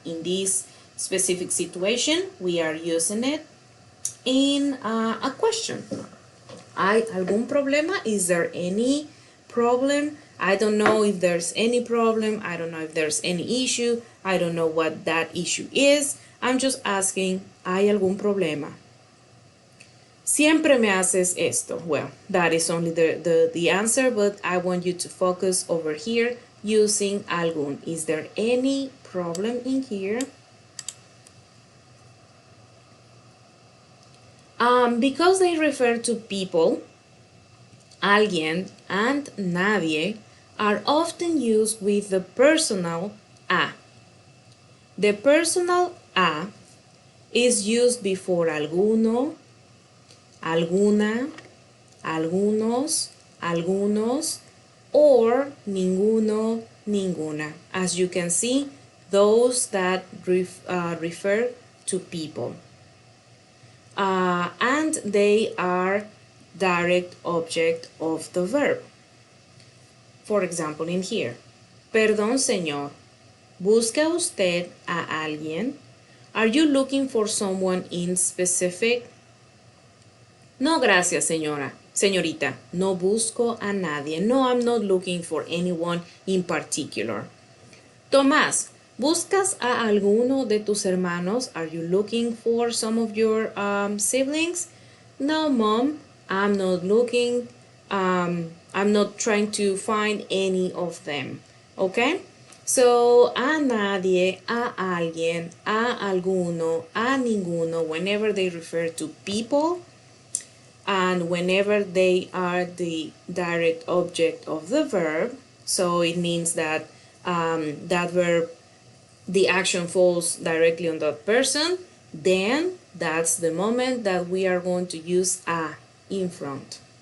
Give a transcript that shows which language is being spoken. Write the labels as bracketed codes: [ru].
[en] In this specific situation, we are using it in a question. [es] ¿Hay algún problema? [en] Is there any problem? I don't know if there's any problem. I don't know if there's any issue. I don't know what that issue is. I'm just asking, [es] ¿hay algún problema? Siempre me haces esto. [en] Well, that is only the answer, but I want you to focus over here using algún. Is there any problem in here? Because they refer to people, alguien and nadie are often used with the personal a. The personal a is used before alguno, alguna, algunos, algunos, or ninguno, ninguna. As you can see, those that refer to people. And they are direct object of the verb. For example, in here, [es] perdón, señor, ¿busca usted a alguien? [en] Are you looking for someone in specific? [es] No, gracias, señora. Señorita, no busco a nadie. [en] No, I'm not looking for anyone in particular. [es] Tomás, ¿buscas a alguno de tus hermanos? [en] Are you looking for some of your siblings? No, Mom, I'm not looking. I'm not trying to find any of them. Okay? So, a nadie, a alguien, a alguno, a ninguno, whenever they refer to people, and whenever they are the direct object of the verb, so it means that that verb, the action falls directly on that person, then that's the moment that we are going to use a in front.